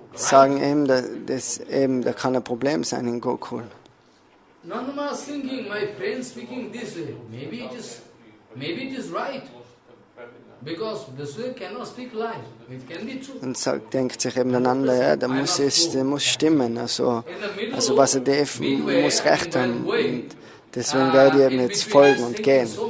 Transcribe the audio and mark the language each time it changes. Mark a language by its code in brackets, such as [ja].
[de] Sagen eben, da kann ein Problem sein in Gokul. [en] Nandama is thinking, my friend speaking this way. Maybe it is right. Because this way cannot speak lie. It can be true. [de] Und denkt sich eben einander, ja, der muss stimmen. Also Vasudev muss Recht haben. Und deswegen werde ich ihm jetzt folgen und gehen.